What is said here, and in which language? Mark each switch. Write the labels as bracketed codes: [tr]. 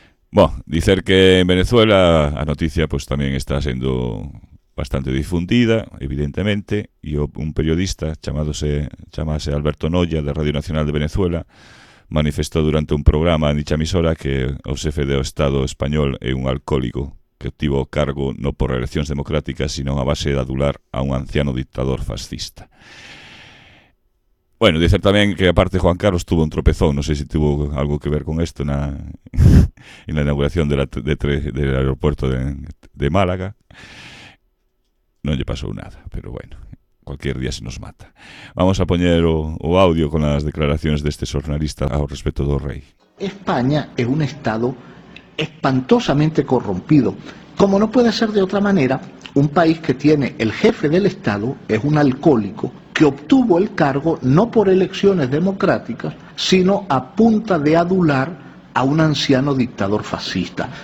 [gl] Bueno, dicer que en Venezuela a noticia pues tamén está sendo bastante difundida, evidentemente, e un periodista chamase Alberto Noya, de Radio Nacional de Venezuela, manifestou durante un programa en dicha emisora que o xefe do Estado español é un alcohólico que obtivo o cargo non por eleccións democráticas, sino a base de adular a un anciano dictador fascista. Bueno, dicer tamén que, aparte, Juan Carlos tuvo un tropezón, non sei se tuvo algo que ver con isto, na inauguración del aeropuerto de Málaga. Non lle pasou nada, pero bueno, cualquier día se nos mata. Vamos a poñer o audio con as declaracións deste xornalista ao respecto do rei. España é un estado espantosamente corrompido. [es] Como no puede ser de otra manera, un país que tiene el jefe del Estado es un alcohólico que obtuvo el cargo no por elecciones democráticas, sino a punta de adular a un anciano dictador fascista.